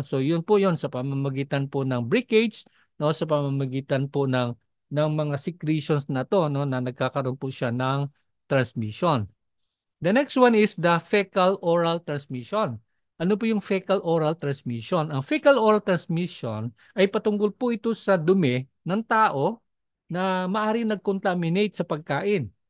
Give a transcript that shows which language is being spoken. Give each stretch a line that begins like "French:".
Filipino: So yun po yun sa pamamagitan po ng breakage, no, sa pamamagitan po ng mga secretions na to, no, na nagkakaroon po siya ng transmission.
English: The next one is the fecal-oral transmission.
Filipino: Ano po yung fecal-oral transmission? Ang fecal-oral transmission ay patungkol po ito sa dumi ng tao na maaaring nag-contaminate sa pagkain.